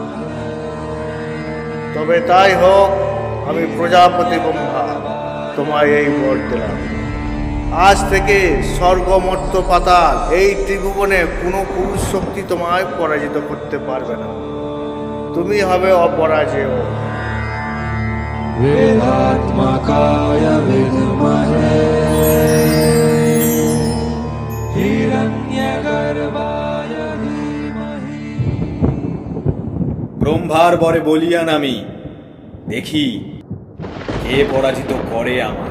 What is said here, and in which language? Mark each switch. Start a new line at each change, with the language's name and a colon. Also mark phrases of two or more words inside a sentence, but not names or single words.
Bangla: তবে তাই হোক। আমি প্রজাপতি ব্রহ্মা তোমায় এই বর দিলাম। আজ থেকে স্বর্গ মর্ত্য পাতাল এই ত্রিভুবনে কোনো পুরুষ শক্তি তোমায় পরাজিত করতে পারবে না। তুমি হবে অপরাজেয়।
Sanskrit: वेदात्मकाय विद्महे हिरण्यगर्भाय धीमहि।
Bangla: ব্রহ্মার বরে বলিয়ান আমি, দেখি কে পরাজিত করে আমায়।